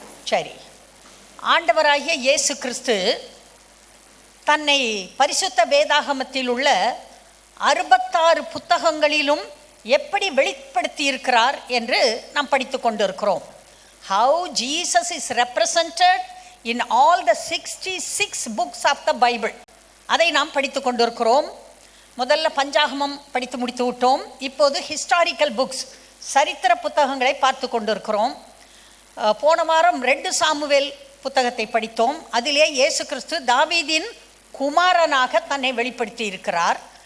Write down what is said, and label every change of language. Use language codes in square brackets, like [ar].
[ta] சரி, ஆண்டவராகிய இயேசு கிறிஸ்து தன்னை பரிசுத்த வேதாகமத்தில் உள்ள 66 புத்தகங்களிலும் எப்படி வெளிப்படுத்தி இருக்கிறார் என்று நாம் படித்து கொண்டிருக்கிறோம். [en] How Jesus is represented in all the 66 books of the Bible. [ta] அதை நாம் படித்து கொண்டிருக்கிறோம். முதல்ல பஞ்சாகமம் படித்து முடித்து விட்டோம். இப்போது ஹிஸ்டாரிக்கல் புக்ஸ், சரித்திர புத்தகங்களை பார்த்து கொண்டிருக்கிறோம். போன வாரம் 2 சாமுவேல் புத்தகத்தை படித்தோம். அதிலே இயேசு கிறிஸ்து தாவீதின் குமாரனாக தன்னை வெளிப்படுத்தி இருக்கிறார்.